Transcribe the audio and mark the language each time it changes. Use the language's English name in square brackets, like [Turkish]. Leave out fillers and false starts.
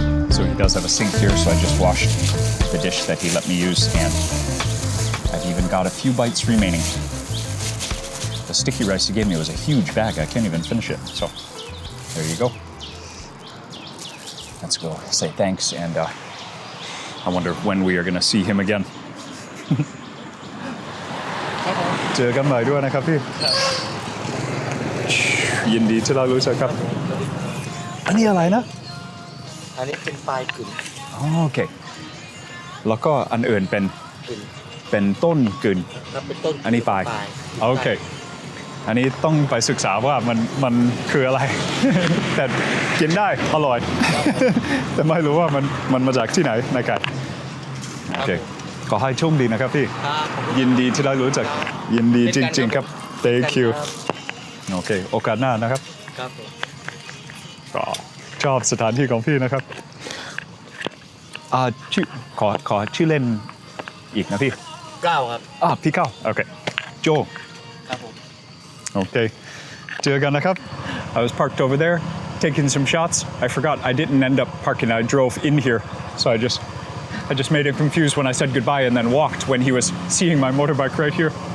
[English] So he does have a sink here, so I just washed the dish that he let me use, and I've even got a few bites remaining. The sticky rice he gave me was a huge bag. I can't even finish it, so there you go. Let's go say thanks, and I wonder when we are going to see him again. [Thai] เจอกันใหม่ด้วยนะครับพี่ ยินดีที่ได้รู้จักครับ อันนี้อะไรนะ อันนี้เป็นปลายกึ่ง อ๋อโอเค แล้วก็อันอื่นเป็น กึ่ง เป็นต้นกึ่น แล้วเป็นต้น อันนี้ปลาย โอเค อันนี้ต้องไปศึกษาว่ามันคืออะไร แต่กินได้อร่อย แต่ไม่รู้ว่ามันมาจากที่ไหนนะครับโอเคขอให้โชคดีนะครับพี่ ยินดีที่ได้รู้จัก ยินดีจริงๆครับ thank you โอเคโอกาสหน้านะครับ ครับผม ก็ชอบสถานที่ของพี่นะครับชื่อขอชื่อเล่นอีกนะพี่ ก้าวครับ พี่เก้าโอเคโจ ครับผม [English] Okay, [Thai] เจอกันนะครับ [English] I was parked over there, taking some shots. I forgot I didn't end up parking. I drove in here, so I just made him confused when I said goodbye and then walked when he was seeing my motorbike right here.